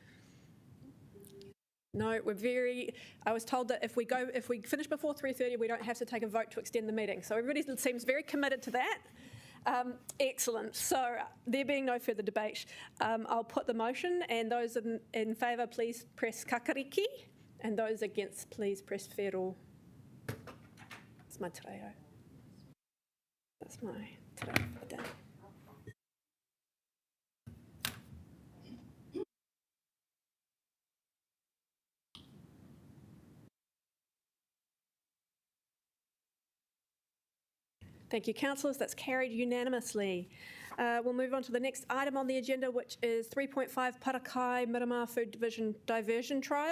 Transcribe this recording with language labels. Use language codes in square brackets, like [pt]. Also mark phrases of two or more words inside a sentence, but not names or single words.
[en] No, I was told that if we finish before 3:30, we don't have to take a vote to extend the meeting. So everybody seems very committed to that. Excellent. So there being no further debate, I'll put the motion, and those in favour, please press kakariki, and those against, please press whero. That's my [mi] te reo. [en] That's my [mi] te reo [en] for the day. Thank you, councillors. That's carried unanimously. We'll move on to the next item on the agenda, which is 3.5 Parakai Miramar Food Division Diversion Trial.